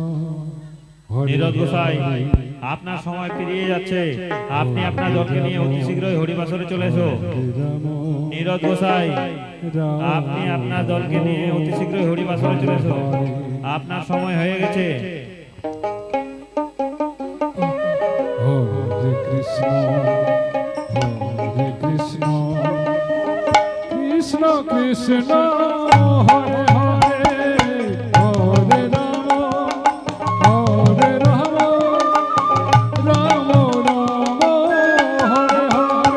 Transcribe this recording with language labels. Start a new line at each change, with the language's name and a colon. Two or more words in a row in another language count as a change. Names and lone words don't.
Bangla: নীরদ গোসাই, আপনার সময় পেরিয়ে যাচ্ছে। আপনি আপনার দলকে নিয়ে অতি শীঘ্রই হরিবাসরে চলে এসো। নীরদ গোসাই, আপনি আপনার দলকে নিয়ে অতি শীঘ্রই হরিবাসরে চলে এসো। আপনার সময় হয়ে গেছে।
Sanskrit: हरे कृष्ण हरे कृष्ण कृष्ण कृष्ण हरे हरे हरे राम हरे राम राम राम हरे हरे.